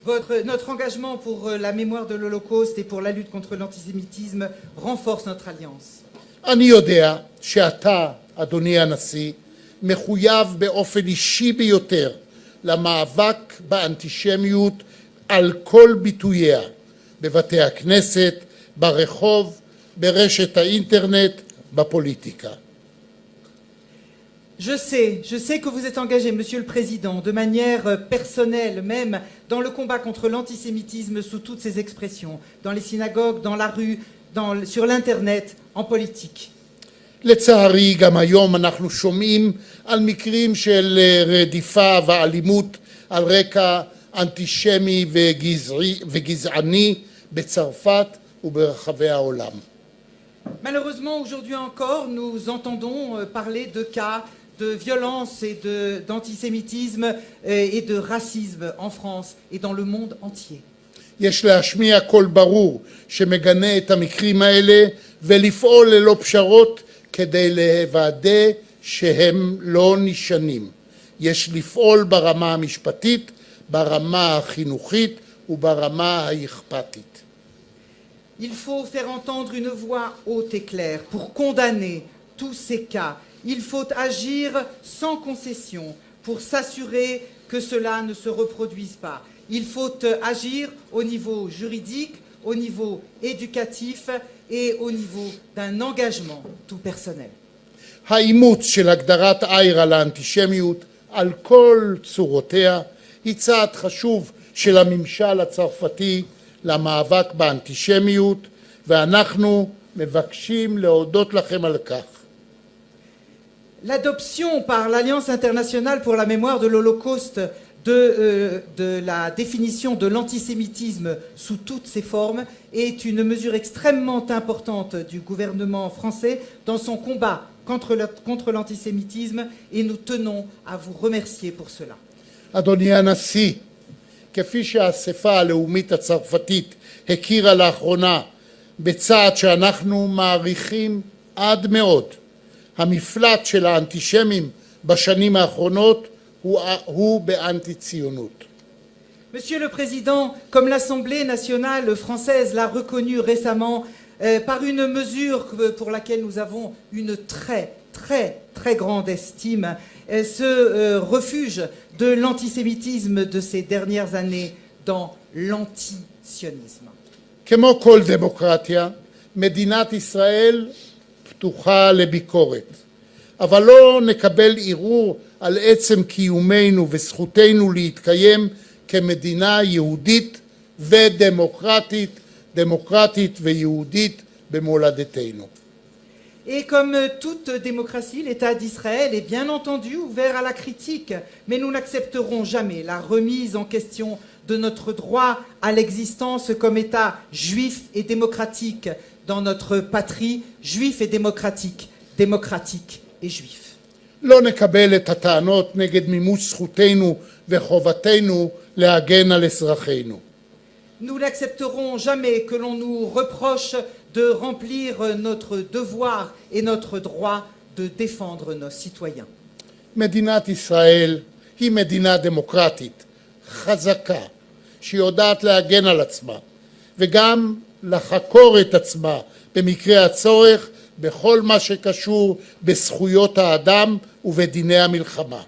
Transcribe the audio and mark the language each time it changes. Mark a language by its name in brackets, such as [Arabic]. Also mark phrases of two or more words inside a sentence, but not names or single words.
[French] Notre engagement pour la mémoire de l'Holocauste et pour la lutte contre l'antisémitisme renforce notre alliance. [Hebrew] אני יודע שאתה, אדוני הנשיא, מחויב באופן אישי ביותר למאבק באנטישמיות על כל ביטוייה, בבתי הכנסת, ברחוב, ברשת האינטרנט, בפוליטיקה. [French] Je sais que vous êtes engagé, Monsieur le Président, de manière personnelle, même dans le combat contre l'antisémitisme sous toutes ses expressions, dans les synagogues, dans la rue, sur l'Internet, en politique. [Hebrew] לצערי, גם היום אנחנו שומעים על מקרים של רדיפה ואלימות על רקע אנטישמי וגזעני בצרפת וברחבי העולם. [French] Malheureusement, aujourd'hui encore, nous entendons parler de cas de violence et d'antisémitisme et de racisme en France et dans le monde entier. [Hebrew] יש להשמיע קול ברור שמגנה את המקרים האלה ולפעול ללא פשרות כדי לוודא שהם לא נשנים. יש לפעול ברמה המשפטית, ברמה החינוכית וברמה האכפתית. [French] Il faut faire entendre une voix haute et claire pour condamner tous ces cas. Il faut agir sans concession pour s'assurer que cela ne se reproduise pas. Il faut agir au niveau juridique, au niveau éducatif et au niveau d'un engagement tout personnel. [Hebrew] האימוץ של הגדרת איירה לאנטישמיות על כל צורותיה היא צעד חשוב של הממשל הצרפתי למאבק באנטישמיות, ואנחנו מבקשים להודות לכם על כך. [French] L'adoption par l'Alliance internationale pour la mémoire de l'Holocauste de la définition de l'antisémitisme sous toutes ses formes est une mesure extrêmement importante du gouvernement français dans son combat contre l'antisémitisme et nous tenons à vous remercier pour cela. [Hebrew] אדוני הנשיא, כפי שהאספה הלאומית הצרפתית הכירה לאחרונה בצעד שאנחנו מעריכים עד מאוד, המפלט של האנטישמים בשנים האחרונות הוא באנטי-ציונות. [French] Monsieur le Président, comme l'Assemblée nationale française l'a reconnu récemment par une mesure pour laquelle nous avons une très grande estime, ce refuge de l'antisémitisme de ces dernières années dans l'antisionisme. [Hebrew] כמו כל דמוקרטיה, מדינת ישראל פתוחה לביקורת, אבל לא נקבל ערעור על עצם קיומנו וזכותנו להתקיים כמדינה יהודית ודמוקרטית, דמוקרטית ויהודית במולדתנו. [French] Et comme toute démocratie, l'État d'Israël est bien entendu ouvert à la critique, mais nous n'accepterons jamais la remise en question de notre droit à l'existence comme État juif et démocratique dans notre patrie, juif et démocratique, démocratique et juif. [Hebrew] לא נקבל את הטענות נגד מימוש זכותנו וחובתנו להגן על אזרחינו. [French] Nous n'accepterons jamais que l'on nous reproche de remplir notre devoir et notre droit de défendre nos citoyens. [Hebrew] מדינת ישראל היא מדינה דמוקרטית, חזקה, שיודעת להגן על עצמה, וגם לחקור את עצמה במקרה הצורך בכל מה שקשור בזכויות האדם ובדיני המלחמה.